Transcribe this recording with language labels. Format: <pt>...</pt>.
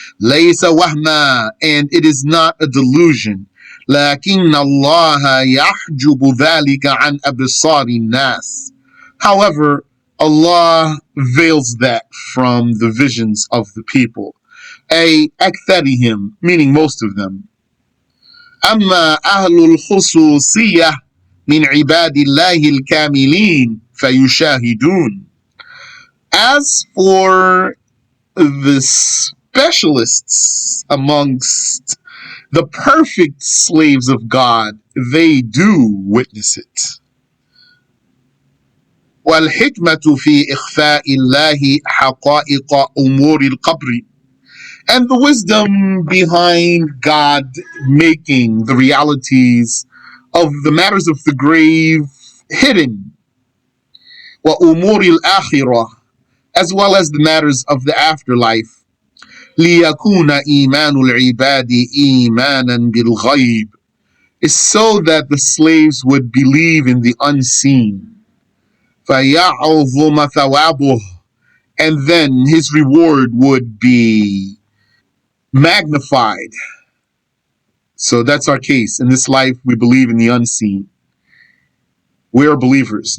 <ar>لَيْسَ وَهْمًا.</ar> <en>And it is not a delusion.</en> <ar>لَكِنَّ اللَّهَ يَحْجُبُ ذَلِكَ عَنْ أَبْصَارِ النَّاسِ.</ar> <en>However, Allah veils that from the visions of the people.</en> <ar>أي أكثرهم,</ar> <en>meaning most of them.</en> <ar>أما أهل الخصوصية من عباد الله الكاملين فيشاهدون.</ar> <en>As for the specialists amongst the perfect slaves of God, they do witness it.</en> <ar>والحكمة في إخفاء الله حقائق أمور القبر.</ar> <en>And the wisdom behind God making the realities of the matters of the grave hidden.</en> <ar>وأمور الآخرة.</ar> <en>As well as the matters of the afterlife.</en> <ar>ليكون إيمان العباد إيمانا بالغيب.</ar> <en>Is so that the slaves would believe in the unseen.</en> <ar>فيعظم ثوابه.</ar> <en>And then his reward would be magnified. So that's our case. In this life, we believe in the unseen. We are believers.</en>